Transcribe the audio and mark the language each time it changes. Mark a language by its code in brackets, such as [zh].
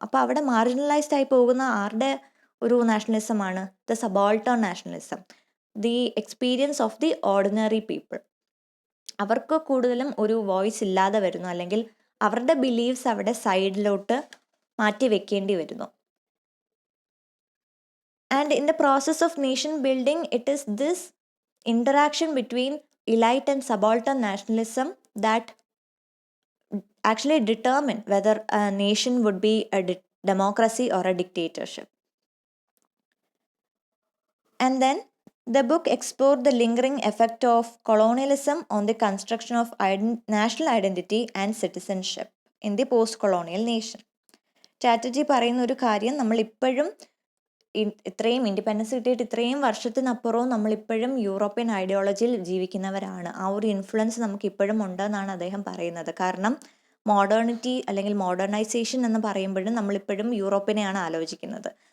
[ml] അപ്പോൾ അവിടെ മാർജിനലൈസ്ഡ് ആയി പോകുന്ന ആരുടെ ഒരു നാഷണലിസമാണ്? [en] The subaltern nationalism, the experience of the ordinary people. [ml] അവർക്ക് കൂടുതലും ഒരു വോയിസ് ഇല്ലാതെ വരുന്നു, അല്ലെങ്കിൽ അവരുടെ ബിലീവ്സ് അവിടെ സൈഡിലോട്ട് മാറ്റി വെക്കേണ്ടി വരുന്നു. [en] And in the process of nation building it is this interaction between elite and subaltern nationalism that actually determine whether a nation would be a democracy or a dictatorship. And then the book explored the lingering effect of colonialism on the construction of national identity and citizenship in the post-colonial nation. [ml] Chatterjee പറയുന്ന ഒരു കാര്യം, നമ്മൾ ഇപ്പോഴും ഇത്രയും independence കിട്ടിയിട്ട് ഇത്രയും വർഷത്തിനപ്പുറവും നമ്മളിപ്പോഴും European ഐഡിയോളജിയിൽ ജീവിക്കുന്നവരാണ്. ആ ഒരു ഇൻഫ്ലുവൻസ് നമുക്ക് ഇപ്പോഴും ഉണ്ടെന്നാണ് അദ്ദേഹം പറയുന്നത്. കാരണം മോഡേണിറ്റി അല്ലെങ്കിൽ മോഡേണൈസേഷൻ എന്ന് പറയുമ്പോഴും നമ്മളിപ്പോഴും യൂറോപ്പിനെയാണ് ആലോചിക്കുന്നത്.